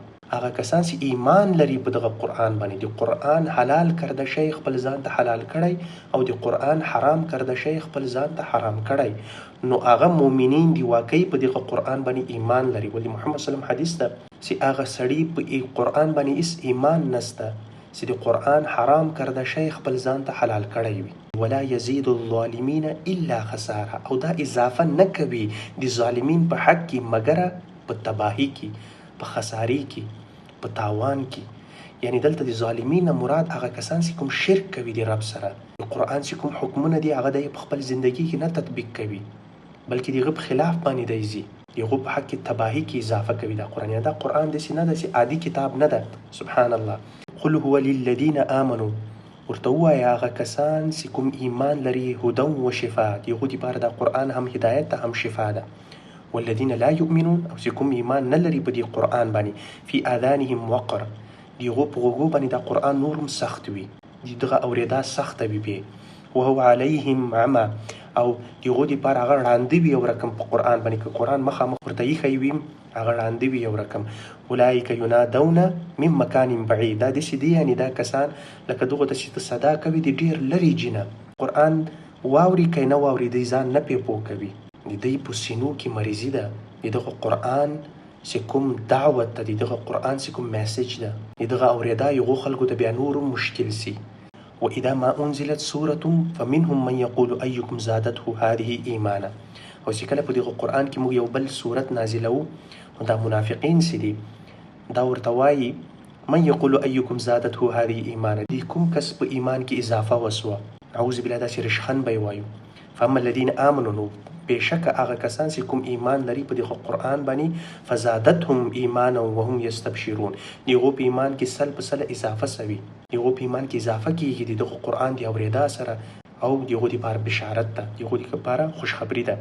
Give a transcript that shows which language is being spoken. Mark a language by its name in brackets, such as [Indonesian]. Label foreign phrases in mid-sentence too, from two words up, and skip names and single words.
[Pashto] هغه کسان چې ایمان لري په دغه قرآن باندې، د قرآن حلال کرده شی خپل ځان ته حلال کړی او د قرآن حرام کرده شی خپل ځان ته حرام کړی، نو هغه مؤمنین دی واقعي په دغه قرآن باندې ایمان لري. ولی محمد [Arabic] صلی الله علیه وسلم [Pashto] حدیث ده چې هغه سړی په قرآن باندې هیڅ ایمان نسته چې د قرآن حرام کرده شی خپل ځان ته حلال کړی وي. [Arabic] ولا يزيد الظالمین الا خساره. [Pashto] او دا اضافه نه کوي د ظالمین په حق کې مګر په تباهی کې، په خساری کې، په تاوان کې. یعنی دلته د ظالمین مراد هغه کسان چې کوم شرک کوي د رب سره، د قرآن چې کوم حکمونه دي هغه د په خپل زندگی کې نه تطبیق کوي، بلکې دغه په خلاف باندې دی ځي، دغه په حق کې تباهي کې اضافه کوي. دا قرآن، دا قرآن داسې نه داسې عادي کتاب نه ده. [Arabic] سبحان الله. قل هو للذین آمنوا، [Pashto] ورته ووایه هغه کسان چې کوم ایمان لري، [Arabic] هدى و شفا، [Pashto] د هغو دپاره دا قرآن هم هدایت ده هم شفا ده. [Arabic] والذین لا یؤمنون، [Pashto] او چې کوم ایمان نه لري په دې قرآن باندې، [Arabic] فی آذانهم وقر، [Pashto] د هغو په غوږو باندې دا قرآن نور هم سخت وي، د دغه اورېدا سخته وي بې، [Arabic] وهو علیهم عمى، [Pashto] او د هغو دپاره هغه ړانده وي یو رقم په قرآن باندې، که قرآن مخامخ ورته ایښی وي هغه ړانده وي یو رقم. [Arabic] اولئک ینادون من مکان بعید، [Pashto] دا داسې دي یعنې دا کسان لکه دغو ته چې ته صدا کوي د ډېر لرې جنه، قرآن واوري که نه واوري دی ځان نه پې پوه کوي، د دوی په سینو کې مریضي ده، د دغه قرآن چې کوم دعوت ده، د دغه قرآن چې کوم میسج ده، د دغه اورېدا یغو خلکو ته بیا نور مشکل سي. [Arabic] وإذا ما أنزلت سورة فمنهم من يقول أيكم زادته هذه إيمانا، [Pashto] او چې کله په دغه قرآن کې موږ یو بل صورت نازلوو، نو دا منافقین چې دي دا ورته وایي [Arabic] من یقول أيكم زادته هذه إيمانا، [Pashto] دی کوم کس په ایمان کې اضافه وسوه، [Arabic] اعوذ بالله [Pashto] داسې رشخن به یې وایو. [Arabic] فاما الذین آمنوا، [Pashto] نو بېشکه هغه کسان چې کوم ایمان لري په دغه قرآن باندې، [Arabic] فزادتهم ایمانا وهم یستبشرون، [Pashto] د هغو په ایمان کې سل په سله اضافه سوي، د هغو په ایمان کې اضافه کېږي د دغه قرآن د اورېدا سره، او د هغو دپاره بشارت ده، د هغو دپاره خوشخبري ده.